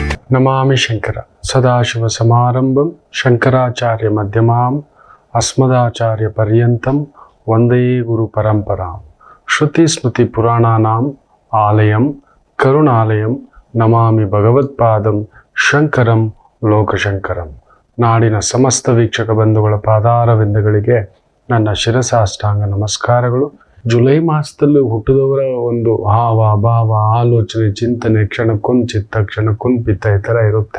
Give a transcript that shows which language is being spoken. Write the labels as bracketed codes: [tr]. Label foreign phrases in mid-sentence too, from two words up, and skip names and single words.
[sa] ನಮಾಮಿ ಶಂಕರ ಸದಾಶಿವ ಸಮಾರಂಭಂ ಶಂಕರಾಚಾರ್ಯ ಮಧ್ಯಮಾಂ ಅಸ್ಮದಾಚಾರ್ಯ ಪರ್ಯಂತಂ ವಂದೇ ಗುರು ಪರಂಪರಾಂ ಶ್ರುತಿ ಸ್ಮೃತಿ ಪುರಾಣಾನಾಂ ಆಲಯಂ ಕರುಣಾಲಯಂ ನಮಾಮಿ ಭಗವತ್ಪಾದಂ ಶಂಕರಂ ಲೋಕಶಂಕರಂ. [kn] ನಾಡಿನ ಸಮಸ್ತ ವೀಕ್ಷಕ ಬಂಧುಗಳ ಪಾದಾರವಿಂದಗಳಿಗೆ ನನ್ನ ಶಿರಸಾಷ್ಟಾಂಗ ನಮಸ್ಕಾರಗಳು. ಜುಲೈ ಮಾಸದಲ್ಲಿ ಹುಟ್ಟಿದವರ ಒಂದು ಹಾವ ಭಾವ ಆಲೋಚನೆ ಚಿಂತನೆ ಕ್ಷಣಕ್ಕೊಂದು ಚಿತ್ತ ಕ್ಷಣಕ್ಕೊಂದು ಪಿತ್ತ ಈ ಥರ ಇರುತ್ತೆ.